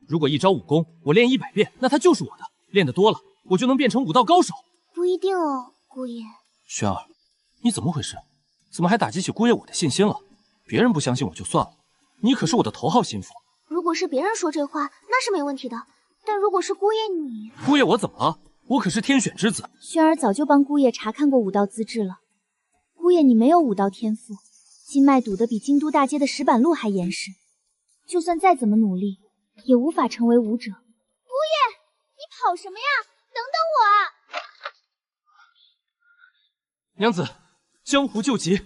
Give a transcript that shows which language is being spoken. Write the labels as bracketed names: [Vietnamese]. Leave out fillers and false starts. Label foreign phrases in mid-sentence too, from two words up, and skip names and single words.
[Chinese] 如果一招武功我練100遍，那她就是我的。練得多了，我就能變成武道高手。不一定哦，姑爺。軒兒，你怎麼回事？怎麼還打擊起姑爺我的信心了？別人不相信我就算了，你可是我的頭號心腹。如果是別人說這話，那是沒問題的。但如果是姑爺你…… 姑爺我怎麼了？我可是天選之子。軒兒早就幫姑爺查看過武道資質了。姑爺你沒有武道天賦，經脈堵得比京都大街的石板路還嚴實，就算再怎麼努力，也無法成為武者。姑爺，你跑什麼呀？等等我啊！娘子，江湖救急。